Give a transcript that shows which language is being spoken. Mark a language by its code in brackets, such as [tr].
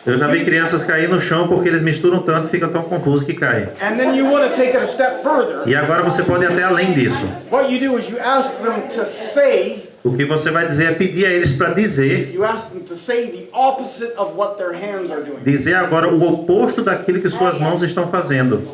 [pt] Eu já vi crianças cair no chão porque eles misturam tanto, ficam tão confusos que caem. [en] And then you want to take it a step further. [pt] E agora você pode ir até além disso. [en] What you do is you ask them to say. [pt] O que você vai dizer é pedir a eles para dizer. [en] You ask them to say the opposite of what their hands are doing. [pt] Dizer agora o oposto daquilo que suas mãos estão fazendo.